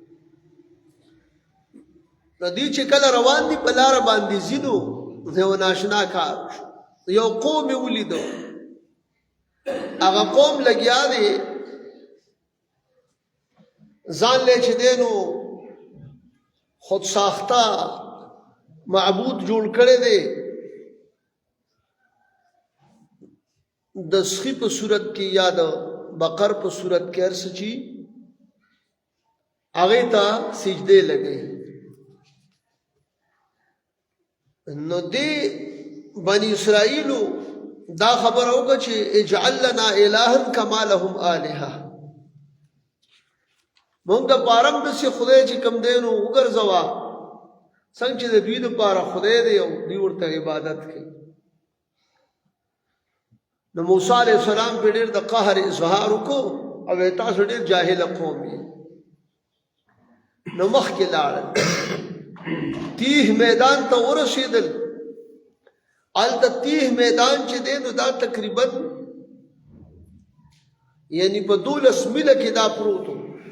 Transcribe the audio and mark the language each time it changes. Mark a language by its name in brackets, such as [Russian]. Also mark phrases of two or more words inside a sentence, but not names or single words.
[Pashto] د دې چې کله روان دي په لاره باندې ځینو یو ناشنا کار یو قوم یې ولیدو هغه قوم لګیا دی ځان لی چې دی نو خود ساخته معبود جوړ کړی دی د سخي په صورت کې یا د بقر په صورت کې هر څه چې هغې ته سجدې لګوي نو دی بني اسرائیلو دا خبر وکړه چې [Arabic] اجعل لنا الها کما لهم آلهه [Pashto] مونږ د پاره هم داسې خدای چې کوم دی نو وګرځوه څنګه چې د دوی دپاره خدای دی او دوی ورته عبادت کوي نو موسی [Arabic] علیه السلام [Pashto] په ډېر د قهر اظهار وکړو او وایي تاسو ډېر جاهله قوم یې نو مخکې لاړل تیه میدان ته ورسېدل هلته تیه میدان چې دی نو دا تقریبا یعنی په 12 میله کې دا پروت و